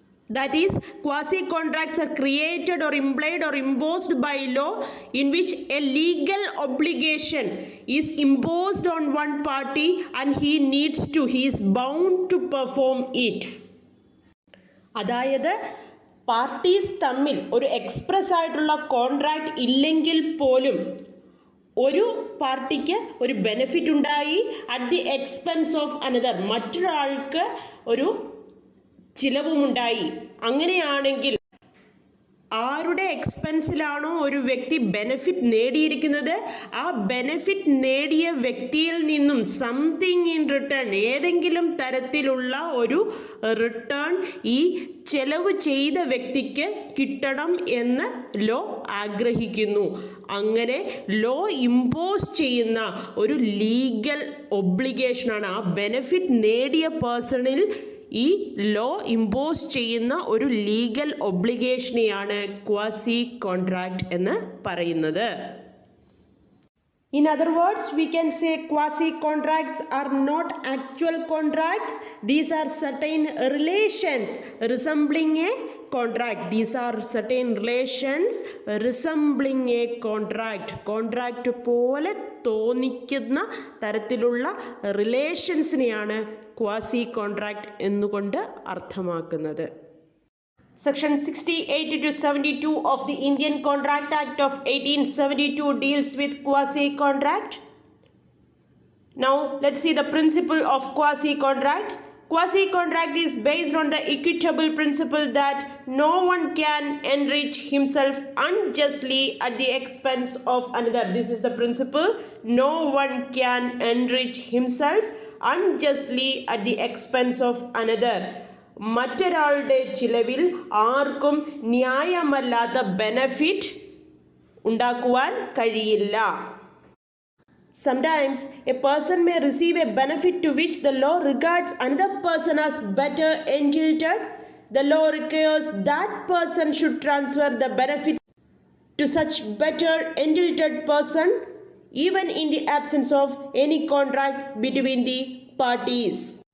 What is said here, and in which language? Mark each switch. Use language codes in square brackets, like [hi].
[en] That is, quasi-contracts are created or implied or imposed by law in which a legal obligation is imposed on one party and he is bound to perform it. [ml] അതായത് parties തമ്മിൽ ഒരു express ആയിട്ടുള്ള contract ഇല്ലെങ്കിൽ പോലും ഒരു പാർട്ടിക്ക് ഒരു benefit ഉണ്ടായി [en] at the expense of another, [ml] മറ്റൊരാൾക്ക് ഒരു ചിലവുമുണ്ടായി. അങ്ങനെയാണെങ്കിൽ ആരുടെ എക്സ്പെൻസിലാണോ ഒരു വ്യക്തി ബെനിഫിറ്റ് നേടിയിരിക്കുന്നത്, ആ ബെനിഫിറ്റ് നേടിയ വ്യക്തിയിൽ നിന്നും [en] something in return, [ml] ഏതെങ്കിലും തരത്തിലുള്ള ഒരു റിട്ടേൺ ഈ ചെലവ് ചെയ്ത വ്യക്തിക്ക് കിട്ടണം എന്ന് ലോ ആഗ്രഹിക്കുന്നു. അങ്ങനെ ലോ ഇമ്പോസ് ചെയ്യുന്ന ഒരു ലീഗൽ ഒബ്ലിഗേഷനാണ്, ആ ബെനിഫിറ്റ് നേടിയ പേഴ്സണിൽ ഈ ലോ ഇമ്പോസ് ചെയ്യുന്ന ഒരു ലീഗൽ ഒബ്ലിഗേഷനെയാണ് ക്വാസി കോൺട്രാക്ട് എന്ന് പറയുന്നത്. [en] In other words, we can say quasi-contracts are not actual contracts. These are certain relations resembling a contract. These are certain relations resembling a contract. [ml] Contract പോലെ തോന്നിക്കുന്ന തരത്തിലുള്ള റിലേഷൻസിനെയാണ് quasi contract എന്നുകൊണ്ട് അർത്ഥമാക്കുന്നത്. [en] Section 68 to 72 of the Indian Contract Act of 1872 deals with quasi-contract. Now, let's see the principle of quasi-contract. Quasi-contract is based on the equitable principle that no one can enrich himself unjustly at the expense of another. This is the principle. No one can enrich himself unjustly at the expense of another. [ml] മറ്റൊരാളുടെ ചിലവിൽ ആർക്കും ന്യായമല്ലാത്ത benefit ഉണ്ടാക്കുവാൻ കഴിയില്ല. [en] Sometimes a person may receive a benefit to which the law regards another person as better entitled. The law requires that person should transfer the benefit to such better entitled person even in the absence of any contract between the parties.